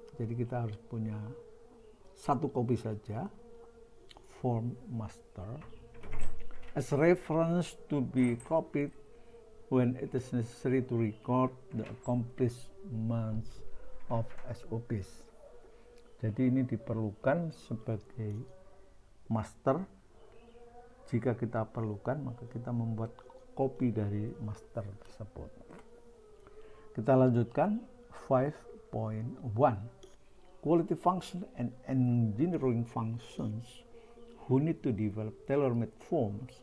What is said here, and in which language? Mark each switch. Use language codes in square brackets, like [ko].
[id] Jadi kita harus punya satu kopi saja, form master, [en] as reference to be copied when it is necessary to record the accomplishments of SOPs. [id] Jadi ini diperlukan sebagai master. Jika kita perlukan, maka kita membuat kopi dari master tersebut. Kita lanjutkan 5.1. [en] Quality function and engineering functions who need to develop tailor-made forms.